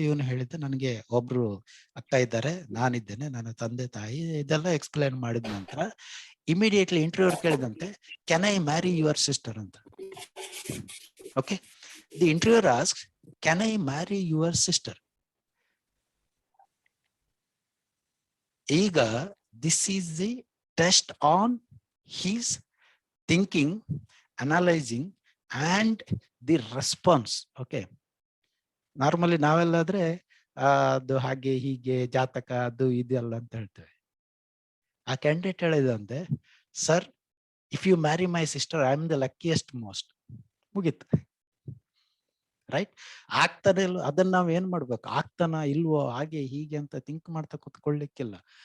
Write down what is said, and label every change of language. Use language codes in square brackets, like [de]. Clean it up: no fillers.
[kn] ಇವನು ಹೇಳಿದ್ದ, ನನಗೆ ಒಬ್ರು ಅಕ್ಕ ಇದ್ದಾರೆ, ನಾನಿದ್ದೇನೆ, ನನ್ನ ತಂದೆ ತಾಯಿ, ಇದೆಲ್ಲ ಎಕ್ಸ್ಪ್ಲೈನ್ ಮಾಡಿದ ನಂತರ immediately interview ಕೇಳಿದಂತೆ, [en] can I marry your sister [kn] ಅಂತ. Okay, [en] The interviewer asks, can I marry your sister? ಈಗ this is the test on his thinking, analyzing and the response. [kn] Okay, normally ನಾವೆಲ್ಲಾದ್ರೆ ಅದು ಹಾಗೆ ಹೀಗೆ ಜಾತಕ ಅದು ಇದೆಲ್ಲ ಅಂತ ಹೇಳ್ತೇವೆ. ಆ ಕ್ಯಾಂಡಿಡೇಟ್ ಹೇಳಿದಂತೆ, [en] Sir if you marry my sister I am the luckiest most. [kn] ಮುಗೀತು, ರೈಟ್? ಆಗ್ತಾನೆ ಇಲ್ಲ, ಅದನ್ನ ನಾವ್ ಏನ್ ಮಾಡ್ಬೇಕು, ಆಗ್ತಾನ ಇಲ್ವೋ ಹಾಗೆ ಹೀಗೆ ಅಂತ ಥಿಂಕ್ ಮಾಡ್ತಾ ಕುತ್ಕೊಳ್ಳಿಕ್ಕಿಲ್ಲ.